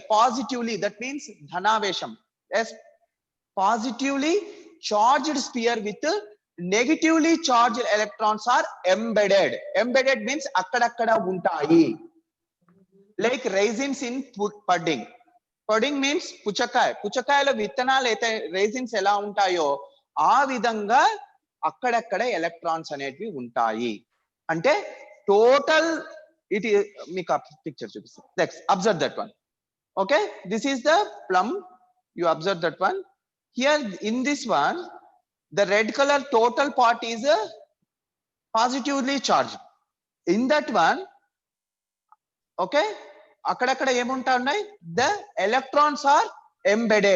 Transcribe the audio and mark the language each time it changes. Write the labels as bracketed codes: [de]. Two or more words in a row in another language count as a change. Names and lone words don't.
[en] Positively, that means dhanavesham. Yes, positively charged sphere with negatively charged electrons are embedded. Embedded means [te] అక్కడక్కడ ఉంటాయి. [en] Like raisins in pudding. Pudding means [te] పుచ్చకాయ. పుచ్చకాయలో విత్తనాలు అయితే raisins ఎలా ఉంటాయో ఆ విధంగా అక్కడక్కడ electrons అనేటివి ఉంటాయి. Ante [en] total it is [te] meeku picture chupista. [en] Next, observe that one. Okay, this is the plum. You observe that one. Here in this one, the red color total part is positively charged. In that one, okay, [te] అక్కడక్కడ ఏం ఉంటాయి, [en] the electrons are embedded.